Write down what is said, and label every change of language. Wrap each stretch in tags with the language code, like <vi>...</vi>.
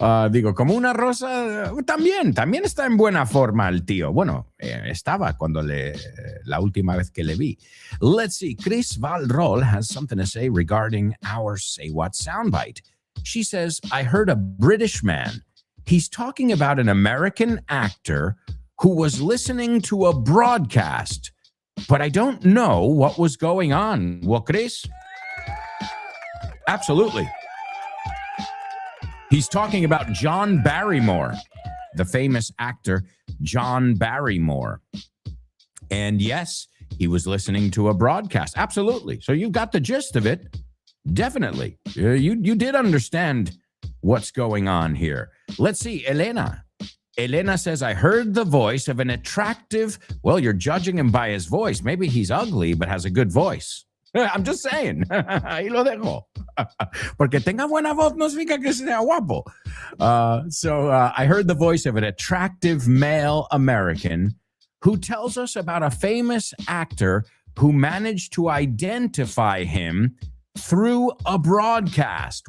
<es>Digo, como una rosa, también está en buena forma el tío. Bueno, estaba cuando la última vez que le vi.</es> <en>Let's see, Chris Valrol has something to say regarding our Say What soundbite. She says, I heard a British man. He's talking about an American actor who was listening to a broadcast, but I don't know what was going on. Well, Chris? Absolutely. He's talking about John Barrymore, the famous actor John Barrymore. And yes, he was listening to a broadcast. Absolutely. So you got the gist of it. Definitely. You did understand what's going on here. Let's see, Elena. Elena says, I heard the voice of an attractive, well, you're judging him by his voice. Maybe he's ugly, but has a good voice. I'm just saying.</en> <es>Ahí lo dejo. Porque tenga buena voz no significa que sea guapo.</es> <en>So I heard the voice of an attractive male American who tells us about a famous actor who managed to identify him through a broadcast.</en>